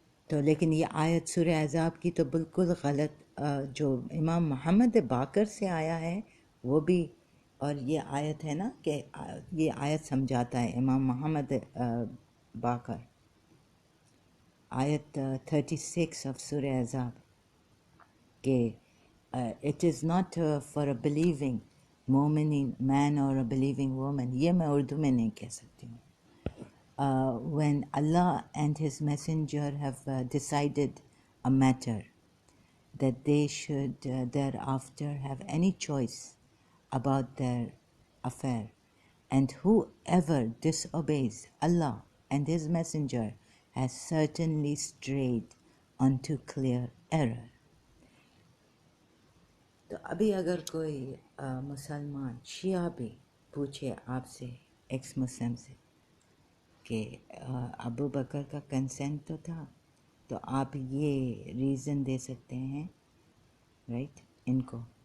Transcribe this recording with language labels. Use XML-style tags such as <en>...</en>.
<ur>تو لیکن یہ آیت سورہ احزاب کی تو بالکل غلط، جو امام محمد باقر سے آیا ہے وہ بھی، اور یہ آیت ہے نا کہ یہ آیت سمجھاتا ہے امام محمد باقر، آیت 36 آف سورہ احزاب، کہ</ur> <en>It is not for a believing مومن man اور a believing woman.</en> <ur>یہ میں اردو میں نہیں کہہ سکتی ہوں.</ur> <en>When Allah and His Messenger have decided a matter, that they should thereafter have any choice about their affair, and whoever disobeys Allah and His Messenger has certainly strayed onto clear error.</en> <ur>تو ابھی اگر کوئی مسلمان شیعہ بھی پوچھے آپ سے، x مسلم سے، کہ ابو بکر کا کنسنٹ تو تھا، تو آپ یہ ریزن دے سکتے ہیں، رائٹ، ان کو</ur>